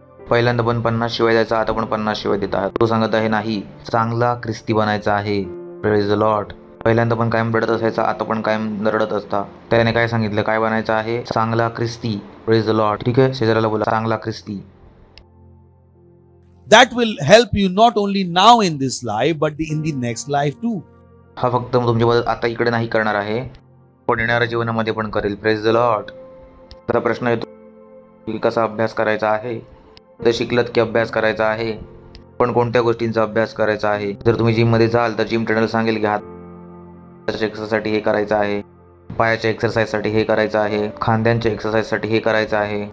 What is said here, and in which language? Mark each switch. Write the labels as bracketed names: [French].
[Marathi] पहिल्यांदा पण 50 शिवाय द्यायचा, आता पण 50 शिवाय देत आहात. तो सांगत आहे नाही, चांगला ख्रिस्ती बनायचा आहे. [English] Praise the lord. [Marathi] पहिल्यांदा पण कायम रडत असायचा, आता पण कायम रडत असता. त्याने काय सांगितलं, काय बनायचं आहे? चांगला ख्रिस्ती. [English] Praise the lord. [Marathi] ठीक आहे, शेजाऱ्याला बोला चांगला ख्रिस्ती. [English] That will help you not only now in this life, but in the next life too. [Marathi] हा फक्त तुमची मदत आता इकडे नाही करणार आहे, पण येणाऱ्या जीवनामध्ये पण करेल. [English] Praise the lord. [Marathi] आता प्रश्न येतो की कसा अभ्यास करायचा आहे. तर शिकलात की अभ्यास करायचा आहे, पण कोणत्या गोष्टींचा अभ्यास करायचा आहे? जर तुम्ही जिममध्ये जाल तर जिम ट्रेनर सांगेल की हाताच्या एक्सरसाइजसाठी हे करायचं आहे, पायाच्या एक्सरसाइजसाठी हे करायचं आहे, खांद्यांच्या एक्सरसाइजसाठी हे करायचं आहे.